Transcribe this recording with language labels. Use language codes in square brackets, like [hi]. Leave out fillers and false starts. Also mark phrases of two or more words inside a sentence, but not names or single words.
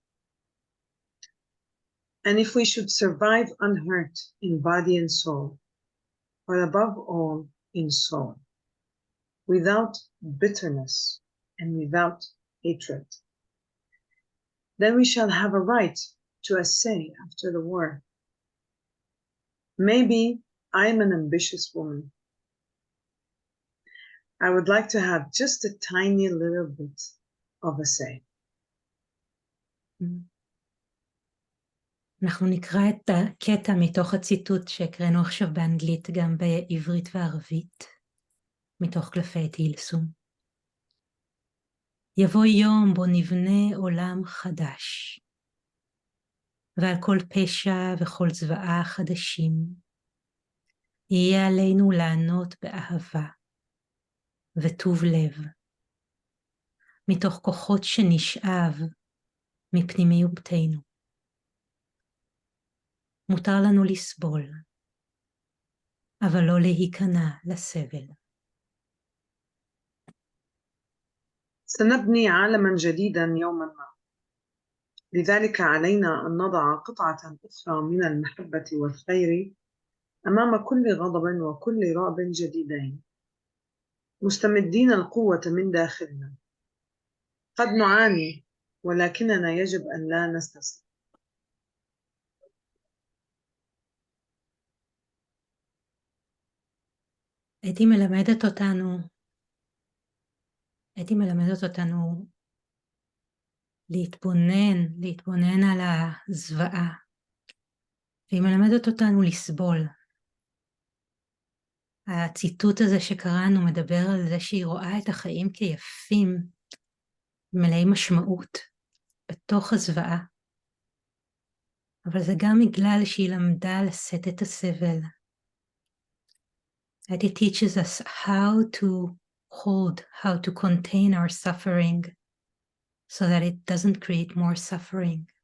[en] And if we should survive unhurt in body and soul, or above all in soul, without bitterness and without hatred, then we shall have a right to a say after the war. Maybe I'm an ambitious woman. I would like to have just a tiny little bit of a say. [he] אנחנו נקרא את הקטע מתוך הציטוט שהקראנו עכשיו באנגלית, גם בעברית וערבית, מתוך קלפי אתי הילסום. יבוא יום בו נבנה עולם חדש, ועל כל פשע וכל זוועה חדשים, יהיה עלינו לענות באהבה וטוב לב, מתוך כוחות שנשאב מפנימיותנו. מותר לנו לסבול, אבל לא להיכנע לסבל. [ar] سنبني عالما جديدا يوما ما. لذلك علينا أن نضع قطعة أخرى من المحبة والخير أمام كل غضب وكل رعب جديدين، مستمدين القوة من داخلنا. قد نعاني، ولكننا يجب أن لا نستسلم. [he] אתי מלמדת אותנו להתבונן על הזוועה, והיא מלמדת אותנו לסבול. הציטוט הזה שקראנו מדבר על זה שהיא רואה את החיים כיפים, מלאי משמעות, בתוך הזוועה. אבל זה גם בגלל שהיא למדה לשאת את הסבל. [en] It teaches us how to hold, how to contain our suffering so that it doesn't create more suffering.